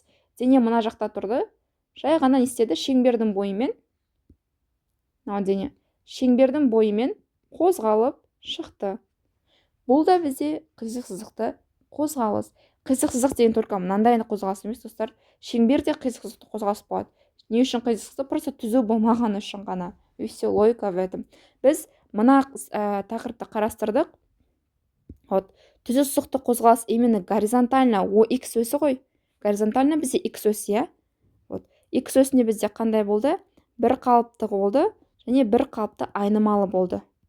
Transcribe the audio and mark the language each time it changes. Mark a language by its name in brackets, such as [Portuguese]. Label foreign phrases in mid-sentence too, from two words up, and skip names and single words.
[Kazakh] Дене мына жақта тұрды, жай ғана не істеді, шеңбердің бойымен қозғалып шықты. Бұл да бізде қисық сызықты қозғалыс. Қисық сызық деген только мынандай қозғалыс емес, достар. Шеңберде қисық сызықты қозғалыс болады. Не үшін қисық сызықты? Просто түзу болмағаны үшін ғана. [Russian] И все, логика в этом. [Kazakh] Біз мына тақырыпты қарастырдық. Түзу сызықты қозғалыс [Russian] именно горизонтально [Kazakh] X өсі ғой. Горизонтально бізде X өсі, иә. X өсінде бізде қандай болды? Бір қалыпты болды, және бір қалыпты айнымалы болды.